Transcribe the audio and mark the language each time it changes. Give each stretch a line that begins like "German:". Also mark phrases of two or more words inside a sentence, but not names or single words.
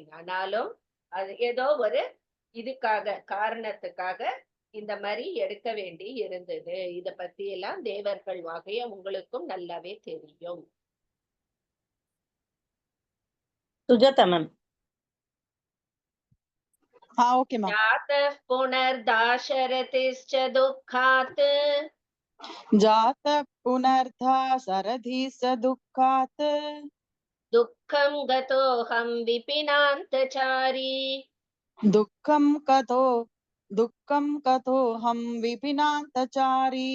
Tamil: ஆனாலும் அது ஏதோ ஒரு இதுக்காக, காரணத்துக்காக இந்த மாதிரி எடுக்க வேண்டி இருந்தது. இத பத்தி எல்லாம் தேவர்கள் வகைய உங்களுக்கும் நல்லாவே தெரியும். சுஜாதா மேம்.
English: okay ma'am.
Sanskrit: जातः पुनर्दाशरथिश्च दुःखात् जातः पुनर्धा सरधिश्च दुःखात् दुःखं गतोऽहं विपिनान्तचारी दुःखं कथोऽहं विपिनान्तचारी